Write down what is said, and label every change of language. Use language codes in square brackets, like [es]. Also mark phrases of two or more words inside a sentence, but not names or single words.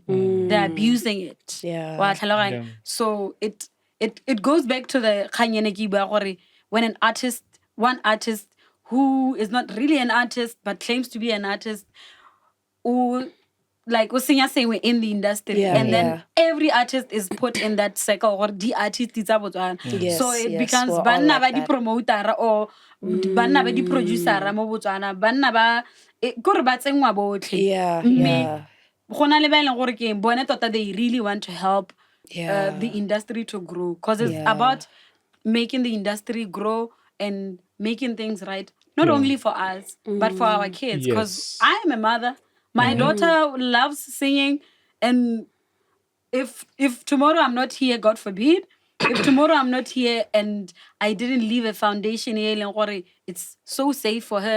[en] They're abusing it. So it goes back to the Khanyeneki, when one artist who is not really an artist but claims to be an artist, who like we sing in the industry, and then every artist is put in that circle, or the artist is so it becomes [tn] banna ba di promoter or banna ba di producer mo Botswana, banna ba gore ba tsengwa botlhe. go na le ba e leng gore ke bone tota [en] they really want to help the industry to grow, because it's about making the industry grow and making things right, not only for us but for our kids, because I am a mother. My daughter loves singing, and if tomorrow I'm not here, God forbid, if tomorrow I'm not here and I didn't leave a foundation here, it's so safe for her.